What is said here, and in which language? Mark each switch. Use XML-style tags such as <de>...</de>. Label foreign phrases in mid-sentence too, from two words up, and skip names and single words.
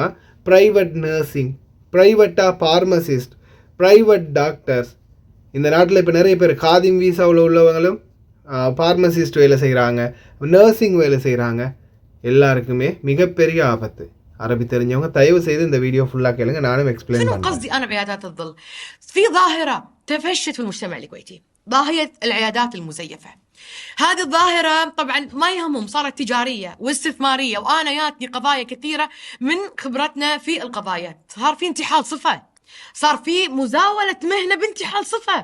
<en>private nursing, privateஆக pharmacist, private doctors.</en> <ta>இந்த நாட்டில் இப்போ நிறைய பேர் காதிம் வீசாவில் உள்ளவங்களும் பார்மசிஸ்ட் வேலை செய்கிறாங்க, நர்சிங் வேலை செய்கிறாங்க. எல்லாருக்குமே மிகப்பெரிய ஆபத்து. عربي தெரிஞ்சவங்க தயவு செய்து இந்த வீடியோ ஃபுல்லா கேளுங்க, நானும் எக்ஸ்பிளைன் பண்றேன்.</ta> <ar>قصدي انا بعيادات الظل في ظاهره تفشت في المجتمع الكويتي، ظاهره العيادات المزيفه. هذه الظاهره طبعا ما يهمهم، صارت تجاريه واستثماريه، وانا ياتني قضايا كثيره من خبرتنا في القضايا. صار في انتحال صفه، صار في مزاولة مهنة بانتحال صفة.</ar>